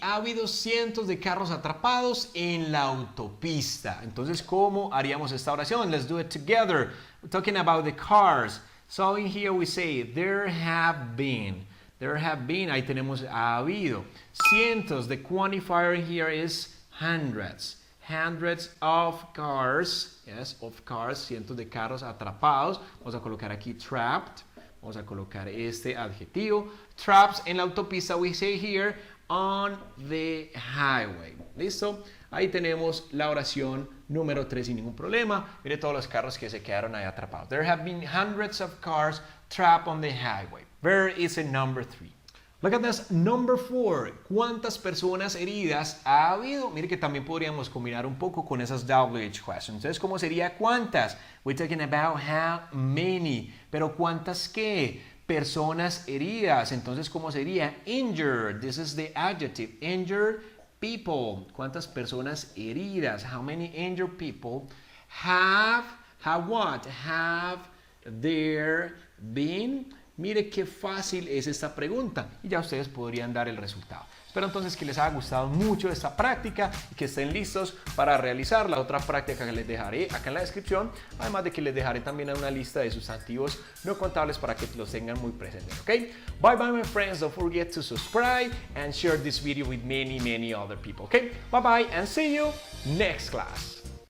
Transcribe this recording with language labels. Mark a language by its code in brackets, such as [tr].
[es] Ha habido cientos de carros atrapados en la autopista. Entonces, ¿cómo haríamos esta oración? [en] Let's do it together. We're talking about the cars. So in here we say there have been. There have been, [es] ahí tenemos ha habido. Cientos, [en] the quantifier here is hundreds. Hundreds of cars, yes, of cars, [es] cientos de carros atrapados. Vamos a colocar aquí trapped. Vamos a colocar este adjetivo. [en] Traps [es] en la autopista, [en] we say here, on the highway. ¿Listo? [es] Ahí tenemos la oración número 3 sin ningún problema. Mire todos los carros que se quedaron ahí atrapados. [en] There have been hundreds of cars trapped on the highway. Where is it number 3? Look at this, number 4. [es] ¿Cuántas personas heridas ha habido? Mire que también podríamos combinar un poco con esas WH questions. Entonces, ¿cómo sería cuántas? [en] We're talking about how many. [es] Pero ¿cuántas qué? Personas heridas. Entonces, ¿cómo sería? Injured. This is the adjective. [en] Injured people. [es] ¿Cuántas personas heridas? [en] How many injured people have what? Have there been? [es] Mire qué fácil es esta pregunta y ya ustedes podrían dar el resultado. Espero entonces que les haya gustado mucho esta práctica y que estén listos para realizar la otra práctica que les dejaré acá en la descripción, además de que les dejaré también una lista de sustantivos no contables para que los tengan muy presentes, ¿ok? [en] Bye bye my friends, don't forget to subscribe and share this video with many other people, ¿ok? Bye bye and see you next class.